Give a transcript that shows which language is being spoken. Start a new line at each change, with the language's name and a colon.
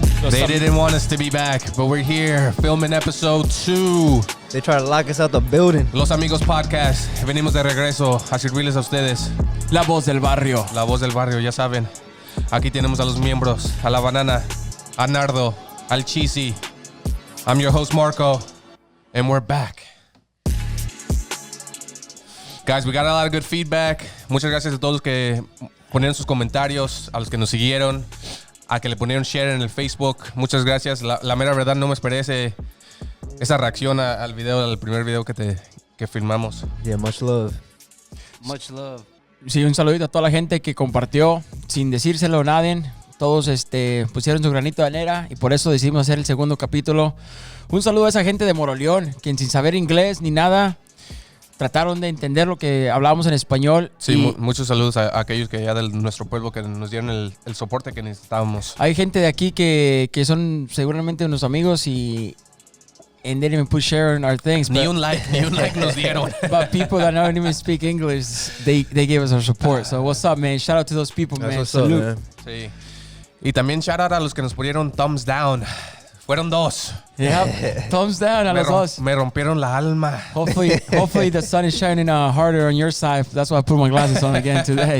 English: They didn't want us to be back, but we're here filming episode 2. They try to lock us out the building.
Spanish: Los Amigos Podcast. Venimos de regreso a servirles a ustedes. La voz del barrio. La voz del barrio, ya saben. Aquí tenemos a los miembros, a la banana, a Nardo, al Cheesy.
English: I'm your host, Marco, and we're back. Guys, we got a lot of good feedback.
Spanish: Muchas gracias a todos los que ponieron sus comentarios, a los que nos siguieron, a que le ponieron share en el Facebook. Muchas gracias. La mera verdad no me esperé esa reacción al primer video que filmamos.
English: Yeah, much love. Much love.
Spanish: Sí, un saludito a toda la gente que compartió sin decírselo a nadie. Todos pusieron su granito de arena y por eso decidimos hacer el segundo capítulo. Un saludo a esa gente de Moroleón, quien sin saber inglés ni nada trataron de entender lo que hablábamos en español. Sí, muchos saludos a aquellos que ya de nuestro pueblo que nos dieron el soporte que necesitábamos. Hay gente de aquí que son seguramente unos amigos y
English: and they didn't even put share on our things.
Spanish: Ni un like nos dieron.
English: But people that don't even speak English, they gave us our support. So what's up, man? Shout out to those people, man. Salute. Man.
Spanish: Sí. Y también shout out a los que nos pusieron thumbs down. Fueron 2. Yeah, thumbs down a los dos. Me rompieron la alma.
English: Hopefully the sun is shining harder on your side. That's why I put my glasses on again today.